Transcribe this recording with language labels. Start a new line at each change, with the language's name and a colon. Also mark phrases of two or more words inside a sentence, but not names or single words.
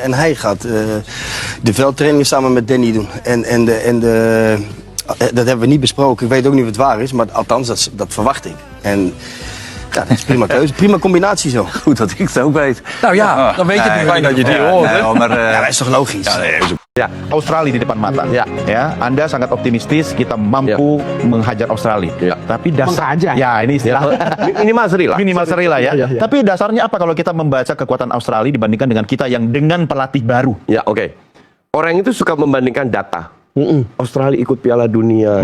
Dutch: En hij gaat de veldtraining samen met Danny doen. Dat hebben we niet besproken. Ik weet ook niet of het waar is, maar althans, dat verwacht ik. En ja, dat is prima keuze. Prima combinatie zo. Goed dat ik het ook weet. Nou ja, dan weet je het nu. Fijn dat je die hoort. hè? Ja, dat is toch logisch?
Indonesian: Ya, Australia di depan mata. Ya, Anda sangat optimistis kita mampu menghajar Australia. Tapi dasar ya ini istilah minimal seri lah ya. Tapi dasarnya apa kalau kita membaca kekuatan Australia dibandingkan dengan kita yang dengan pelatih baru? Ya, oke. Orang itu suka membandingkan data. Australia ikut Piala Dunia.